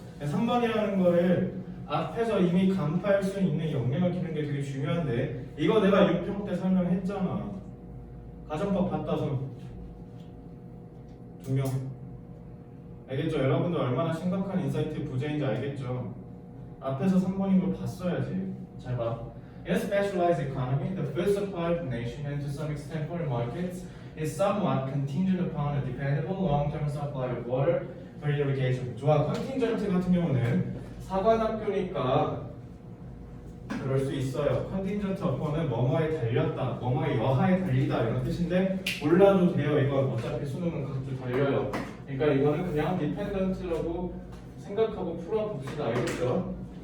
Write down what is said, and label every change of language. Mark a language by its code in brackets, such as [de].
[ko] 3번이라는 거를 앞에서 이미 간파할 수 있는 역량을 키우는 게 되게 중요한데 이거 내가 6평 때 설명했잖아. 가정법 봤다 손 2명. 알겠죠? 여러분들 얼마나 심각한 인사이트 부재인지 알겠죠? 앞에서 3번인 걸 봤어야지. 잘 봐. [en] In a specialized economy, the food supply of the nation and to some extent foreign markets is somewhat contingent upon a dependable long-term supply of water for irrigation. [ko] 좋아. 컨팅전트 같은 경우는 사관학교니까 그럴 수 있어요. 컨팅전트 어퍼는 뭐뭐에 달렸다, 뭐뭐의 여하에 달리다 이런 뜻인데 몰라도 돼요. 이건 어차피 수능은 각주 달려요. 그러니까 이거는 그냥 디펜던트라고 생각하고 풀어봅시다. 알겠죠?